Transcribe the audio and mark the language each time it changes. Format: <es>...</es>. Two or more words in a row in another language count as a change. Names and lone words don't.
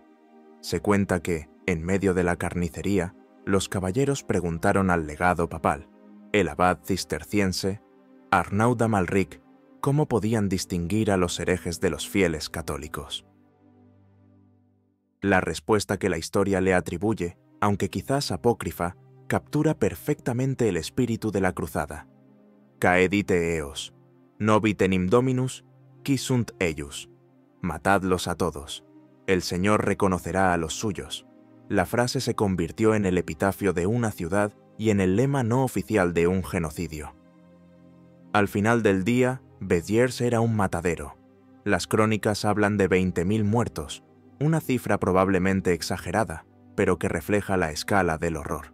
<es>Se cuenta que, en medio de la carnicería, los caballeros preguntaron al legado papal, el abad cisterciense, Arnaud d'Amalric, cómo podían distinguir a los herejes de los fieles católicos. La respuesta que la historia le atribuye, aunque quizás apócrifa, captura perfectamente el espíritu de la cruzada.</es> <la>Caedite eos, nobis enim dominus, qui sunt eius.</la> <es>Matadlos a todos. El Señor reconocerá a los suyos. La frase se convirtió en el epitafio de una ciudad y en el lema no oficial de un genocidio. Al final del día, Béziers era un matadero. Las crónicas hablan de 20.000 muertos, una cifra probablemente exagerada, pero que refleja la escala del horror.</es>